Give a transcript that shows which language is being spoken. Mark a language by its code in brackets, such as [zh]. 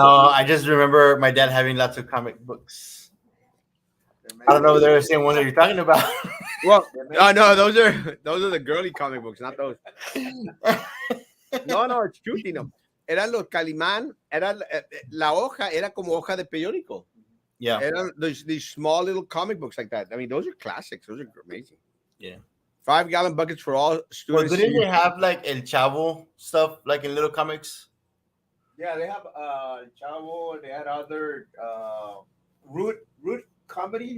[en] No, I just remember my dad having lots of comic books. I don't know if they're the same ones that you're talking about. Well, no, those are the girly comic books, not those. No, it's true, Tino. [es] Eran los Calimán, la hoja era como hoja de periódico. [en] Yeah. [es] Eran [en] these small little comic books like that. I mean, those are classics. Those are amazing. Yeah. 5-gallon buckets for all students. Well, didn't they have like El Chavo stuff like in little comics? Yeah, they have Chavo. They had other root comedy.